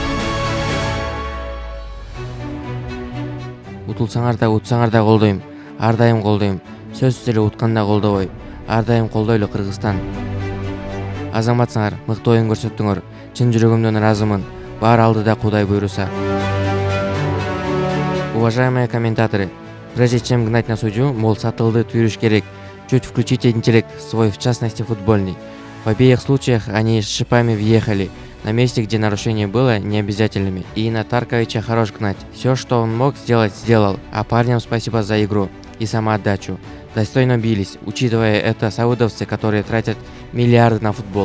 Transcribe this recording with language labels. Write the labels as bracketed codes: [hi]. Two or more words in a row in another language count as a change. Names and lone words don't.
[ky] Утулсаңар да, утсаңар да колдойм. Ар дайым колдойм. Сөзсүз эле утканда колдобой. Ар дайым колдойлу Кыргызстан. Азаматсыңар, мыкты оюн көрсөттүңөр. Чын жүрөгүмдөн ыраазымын. Баары алдыда Кудай буйруса. [ru] Уважаемые комментаторы, прежде чем гнать на судью, [ky] мол, сатылды түйрүш керек, [ru] чуть включите интеллект свой, в частности футбольный. В обеих случаях они с шипами въехали. На месте, где нарушение было, не обязательными. И на Тарковича хорош гнать. Все, что он мог сделать, сделал. А парням спасибо за игру и самоотдачу. Достойно бились, учитывая это саудовцы, которые тратят миллиарды на футбол.